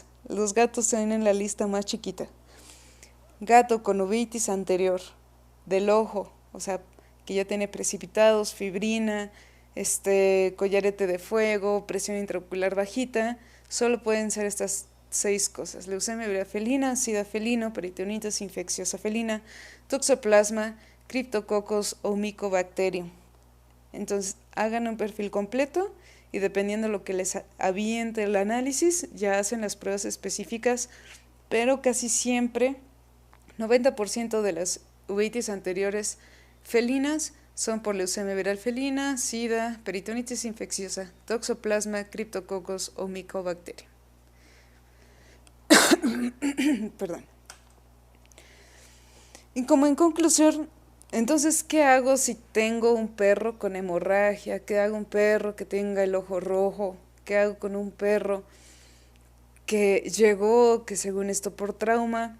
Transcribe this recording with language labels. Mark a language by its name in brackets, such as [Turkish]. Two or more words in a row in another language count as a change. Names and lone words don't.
[Spanish] Los gatos tienen la lista más chiquita. Gato con uveitis anterior, del ojo, o sea, que ya tiene precipitados, fibrina, collarete de fuego, presión intraocular bajita, solo pueden ser estas 6 cosas: leucemia viral felina, sida felino, peritonitis infecciosa felina, toxoplasma, criptococos o micobacterium. Entonces, hagan un perfil completo y dependiendo de lo que les aviente el análisis, ya hacen las pruebas específicas, pero casi siempre 90% de las uveitis anteriores felinas son por leucemia viral felina, sida, peritonitis infecciosa, toxoplasma, criptococos o micobacterium. Perdón. Y como en conclusión, entonces, ¿qué hago si tengo un perro con hemorragia? ¿Qué hago un perro que tenga el ojo rojo? ¿Qué hago con un perro que llegó, que según esto por trauma?